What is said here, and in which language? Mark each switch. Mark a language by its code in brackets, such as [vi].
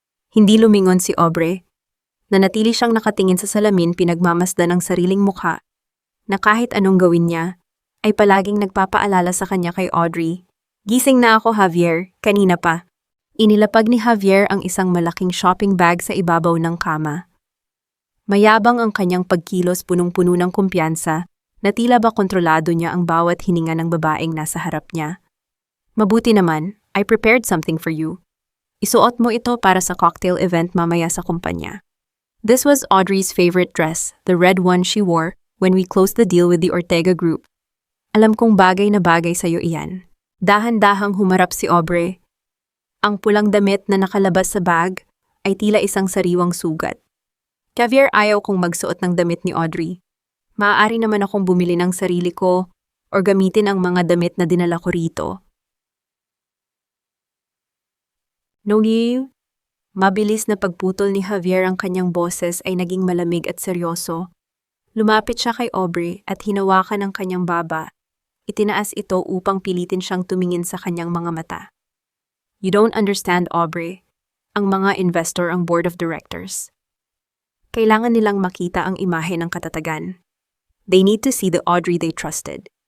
[tl] Hindi lumingon si Aubrey. Nanatili siyang nakatingin sa salamin, pinagmamasdan ng sariling mukha, na kahit anong gawin niya, ay palaging nagpapaalala sa kanya kay Audrey. Gising na ako, Javier, kanina pa. Inilapag ni Javier ang isang malaking shopping bag sa ibabaw ng kama. Mayabang ang kanyang pagkilos, punong-puno ng kumpiyansa, na tila ba kontrolado niya ang bawat hininga ng babaeng nasa harap niya. Mabuti naman, [en] I prepared something for you. [tl] Isuot mo ito para sa cocktail event mamaya sa kumpanya. [en] This was Audrey's favorite dress, the red one she wore when we closed the deal with the Ortega Group. [tl] Alam kong bagay na bagay sa'yo iyan. Dahan-dahang humarap si Aubrey. Ang pulang damit na nakalabas sa bag ay tila isang sariwang sugat. Javier, ayaw kong magsuot ng damit ni Audrey. Maaari naman akong bumili ng sarili ko o gamitin ang mga damit na dinala ko rito. Nogi, mabilis na pagputol ni Javier ang kanyang boses ay naging malamig at seryoso. Lumapit siya kay Aubrey at hinawakan ang kanyang baba. Itinaas ito upang pilitin siyang tumingin sa kanyang mga mata. [en] You don't understand, Aubrey. [tl] Ang mga investor ang board of directors. Kailangan nilang makita ang imahe ng katatagan. [en] They need to see the Audrey they trusted.